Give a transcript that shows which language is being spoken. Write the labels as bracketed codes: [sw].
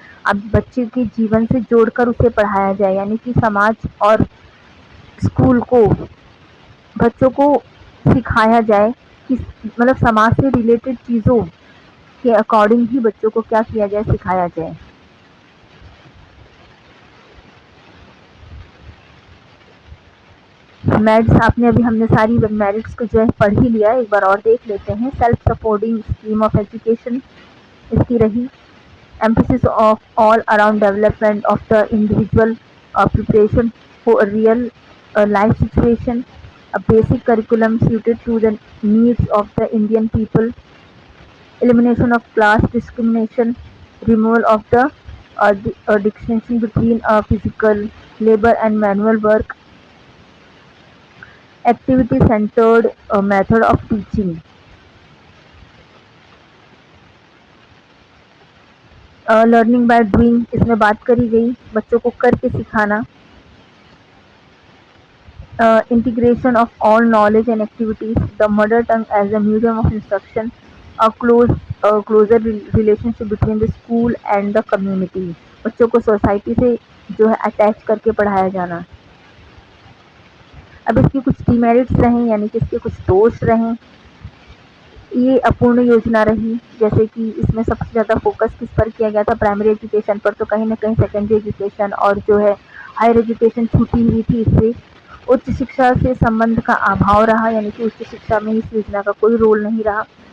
[hi] अब बच्चे के जीवन से जोड़कर उसे पढ़ाया जाए, यानी कि समाज और स्कूल को बच्चों को सिखाया जाए कि मतलब समाज से रिलेटेड चीज़ों के अकॉर्डिंग ही बच्चों को क्या किया जाए, सिखाया जाए। मेरिट्स आपने अभी हमने सारी मेरिट्स को जो है पढ़ ही लिया, एक बार और देख लेते हैं। [en] self supporting scheme of education [hi] इसकी रही। [en] Emphasis of all around development of the individual, preparation for a real life situation, a basic curriculum suited to the needs of the Indian people, elimination of class discrimination, removal of the distinction between physical labor and manual work, activity centered method of teaching, learning by doing [hi] इसमें बात करी गई, बच्चों को करके सिखाना, [en] integration of all knowledge and activities, the mother tongue as a medium of instruction, a closer relationship between the school and the community, [hi] बच्चों को सोसाइटी से जो है अटैच करके पढ़ाया जाना। अब इसकी कुछ डिमेरिट्स रहें, यानी कि इसके कुछ दोष रहें। ये अपूर्ण योजना रही, जैसे कि इसमें सबसे ज़्यादा फोकस किस पर किया गया था, प्राइमरी एजुकेशन पर, तो कहीं ना कहीं सेकेंडरी एजुकेशन और जो है हायर एजुकेशन छूटी हुई थी। इससे उच्च शिक्षा से संबंध का अभाव रहा, यानी कि उच्च शिक्षा में इस योजना का कोई रोल नहीं रहा।